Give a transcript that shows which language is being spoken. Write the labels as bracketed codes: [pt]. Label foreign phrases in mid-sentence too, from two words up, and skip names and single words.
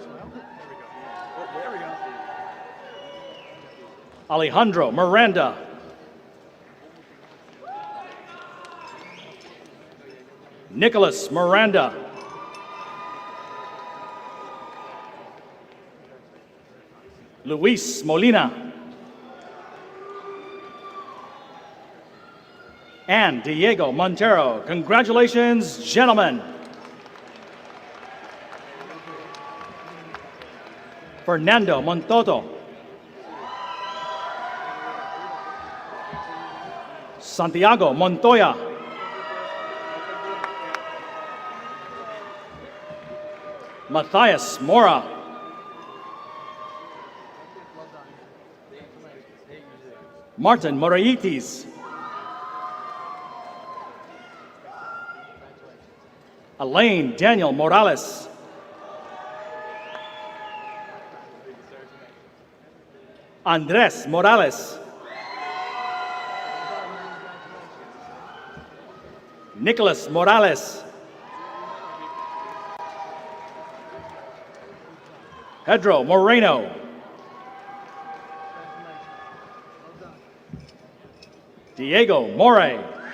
[en] Alejandro Miranda. Nicholas Miranda. Luis Molina. And Diego Montero. Congratulations, gentlemen. Fernando Montoto. Santiago Montoya. Matthias Mora. Martin Moraitis. Elaine Daniel Morales. Andres Morales. Nicholas Morales. Pedro Moreno. Diego More.